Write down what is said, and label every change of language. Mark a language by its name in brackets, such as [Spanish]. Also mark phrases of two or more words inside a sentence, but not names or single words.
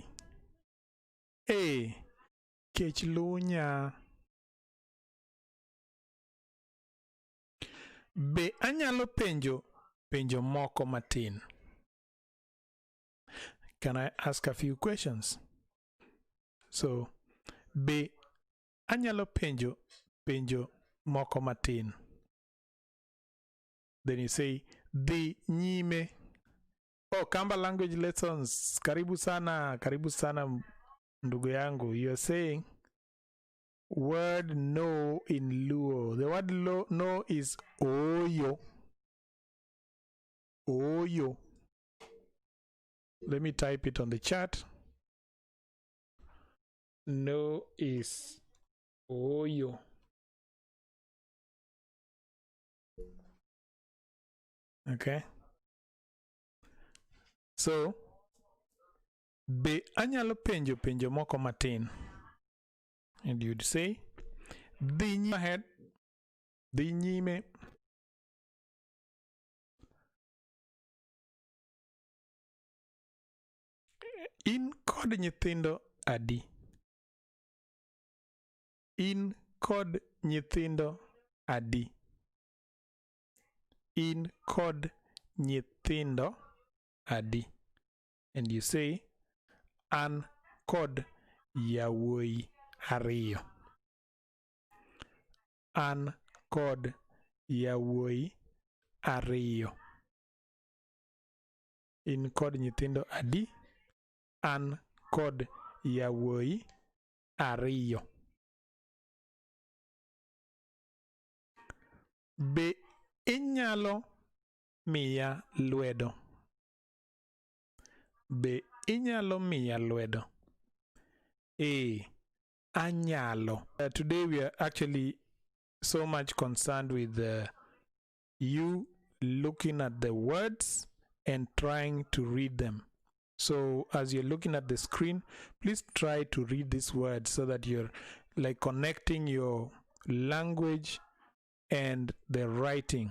[Luo (Kenya and Tanzania)] Hey, kech lunya. Be anyalo penjo moko matin. [English] Can I ask a few questions? [Luo (Kenya and Tanzania)] So, be anyalo penjo moko matin. [English] Then you say, [Luo (Kenya and Tanzania)] dhi nyime. [English] Oh, Kamba language lessons. [Swahili] Karibu sana ndugu yangu. [English] You're saying word no in Luo. The word no is oyo. Oyo. Let me type it on the chat. No is oyo. Okay. [Luo (Kenya and Tanzania)] So, be anyalo penjo moko matin. [English] And you'd say, [Luo (Kenya and Tanzania)] dhi nyime. Dhi nyime. In kod nyithindo adi. In kod nyithindo adi. In kod nyithindo adi. [English] And you say, [Luo (Kenya and Tanzania)] an kod yawuoyi ariyo. An kod yawuoyi ariyo. In kod nyithindo adi. An kod yawuoyi ariyo. Be inyalo miya lwedo. Be inyalo miya lwedo. Anyalo. [English] Today we are actually so much concerned with you looking at the words and trying to read them. So as you're looking at the screen, please try to read these words so that you're like connecting your language and the writing.